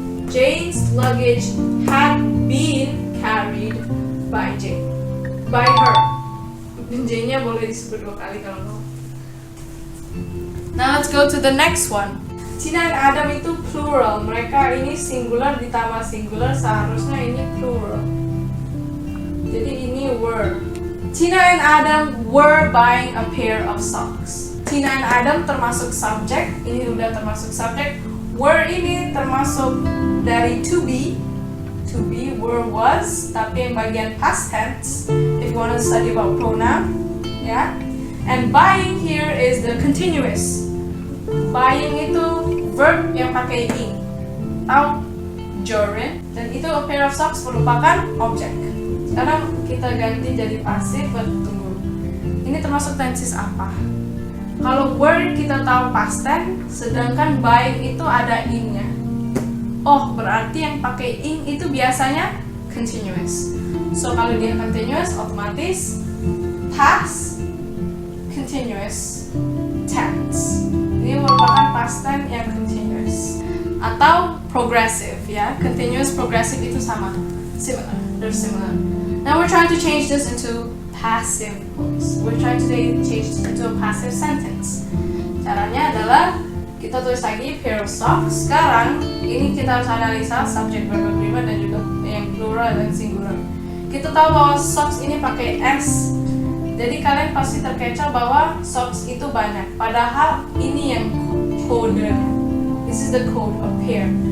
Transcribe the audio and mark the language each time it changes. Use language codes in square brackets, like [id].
[en] Jane's luggage had been carried by Jane. By her. [id] Jane-nya boleh disebut 2 kali kalau mau. [en] Now let's go to the next one. [id] Tina dan Adam itu plural. Mereka ini singular ditambah singular, seharusnya ini plural. Jadi ini were. [en] Tina and Adam were buying a pair of socks. [id] Tina and Adam termasuk subject, ini udah termasuk subject. Were ini termasuk dari to be, were, was, tapi yang bagian past tense. [en] If you want to study about pronoun, ya. And buying here is the continuous. [id] Buying itu verb yang pakai ing atau gerund, dan itu a pair of socks merupakan object. Sekarang kita ganti jadi pasif. Tunggu, ini termasuk tenses apa? Kalau were kita tahu past tense, sedangkan buying itu ada ing-nya. Oh, berarti yang pakai ing itu biasanya continuous. So kalau dia continuous, otomatis past continuous tense. Ini merupakan past tense yang continuous. Atau progressive, ya. Continuous, progressive itu sama. [en] Similar, they're similar. Now we're trying to change this into passive voice. We're trying to change this into a passive sentence. [id] Caranya adalah kita tulis lagi pair of socks. Sekarang ini kita harus analisa subject, verb, agreement, dan juga yang plural dan singular. Kita tahu bahwa socks ini pakai s. Jadi kalian pasti terkecoh bahwa socks itu banyak. Padahal ini yang kode. [en] This is the code of pair.